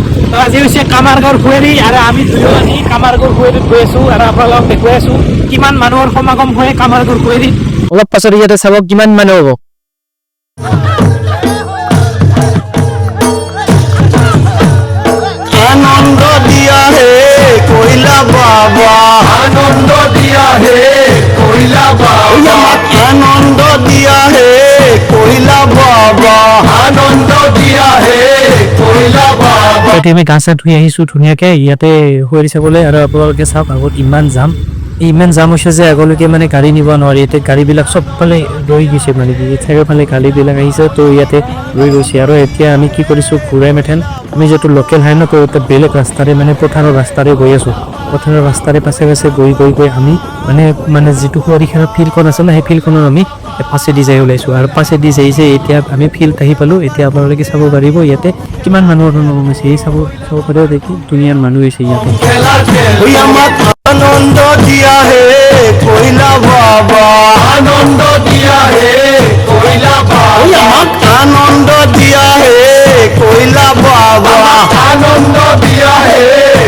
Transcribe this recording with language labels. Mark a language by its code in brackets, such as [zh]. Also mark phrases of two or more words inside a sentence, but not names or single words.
[as] তো আজি হৈছে কামাৰগড় ফুৱেৰী আৰু আমি দুয়ো আজি কামাৰগড় ফুৱেৰীত গৈ আছোঁ আৰু আপোনালোকক দেখুৱাই আছোঁ কিমান মানুহৰ সমাগম হয় কামাৰগড় ফুৱেৰীত। অলপ পাছত ইয়াতে চাব কিমান মানুহ হ'ব। [hi] आनंद दिया है कोयला बाबा, आनंद दिया है कोयला बाबा, आनंद दिया है कोयला बाबा, आनंद दिया है कोयला बाबा। [as] এতিয়া আমি গা চা ধুই আহিছোঁ ধুনীয়াকৈ ইয়াতে ফুৱেৰী চাবলৈ আৰু আপোনালোকে চাওক আগত ইমান জাম হৈছে যে আগলৈকে মানে গাড়ী নিব নোৱাৰি। এতিয়া গাড়ীবিলাক চবফালে ৰৈ গৈছে মানে কি চাৰিওফালে গাড়ীবিলাক আহিছে তো ইয়াতে ৰৈ গৈছে। আৰু এতিয়া আমি কি কৰিছোঁ ঘূৰাই মেথেন আমি যিহেতু লোকেল হয় ন তো এতিয়া বেলেগ ৰাস্তাৰে মানে পথাৰৰ ৰাস্তাৰে গৈ আছোঁ। পথাৰৰ ৰাস্তাৰে পাছে পাছে গৈ আমি মানে যিটো ফুৱেৰীখনৰ ফিল্ডখন আছে ন সেই ফিল্ডখনত আমি পাছেদি যাই ওলাইছোঁ আৰু পাছেদি যাইছে এতিয়া আমি ফিল্ড আহি পালোঁ। এতিয়া আপোনালোকে চাব পাৰিব ইয়াতে কিমান মানুহৰ সমাগম হৈছে। এই চাব পাৰিব দেখি দুনিয়াৰ মানুহ হৈছে ইয়াতে। [hi] आनंद दिया है कोयला बाबा, आनंद दिया है कोयला बाबा, आनंद दिया है कोयला बाबा, आनंद दिया है